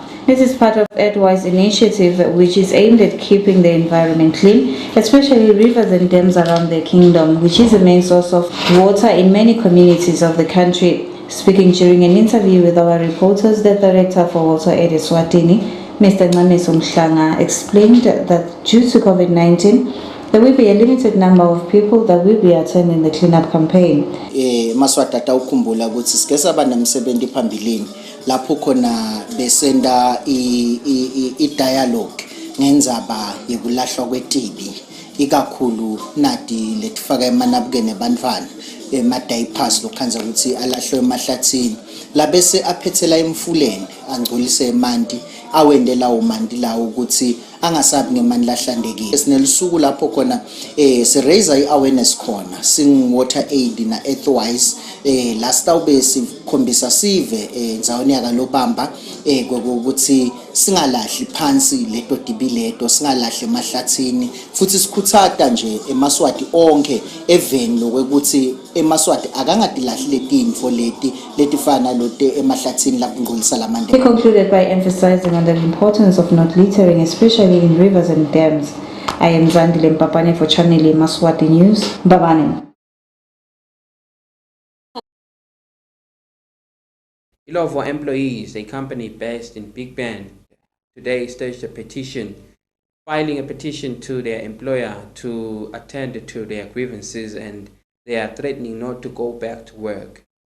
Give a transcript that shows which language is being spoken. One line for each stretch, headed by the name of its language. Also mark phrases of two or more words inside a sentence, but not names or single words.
English: This is part of Adwise Initiative, which is aimed at keeping the environment clean, especially rivers and dams around the kingdom, which is the main source of water in many communities of the country. Speaking during an interview with our reporters, the Director for Water Aid Eswatini, Mr. Mhlanga, explained that due to COVID-19, there will be a limited number of people that will be attending the cleanup campaign.
Swati: Maswati atawukhumbula ukuthi sike saba nemsebenzi phambilini lapho khona besenda i-dialogue ngendzaba yokulahlwa kwetibi ikakhulu nadi letifaka emanabukeni ebantwana ema-diapers lokhanza ukuthi alahlwe emahlathini labese aphethela emfuleni angcolise emanti awendela umanti lawo ukuthi angasabi ngemandla ahlandekile. Sinelisuku lapho khona si-raise i-awareness khona sing Water Aid na Earthwise last awube sikhombisa sive ndzawoni yakalobamba ukuthi singalahli phansi leto dibileto singalahli emahlathini futhi sikhuthata nje eMaswati onke eveni lokuthi eMaswati akangadilahli letinfo letifana lote emahlathini lapho ngolisa lamande.
English: He concluded by emphasizing on the importance of not littering, especially in rivers and dams. I am Zandile Mpapane for Channel Yemaswati News. Babane. Illovo employees, a company based in Big Bend, today staged a petition, filing a petition to their employer to attend to their grievances, and they are threatening not to go back to work.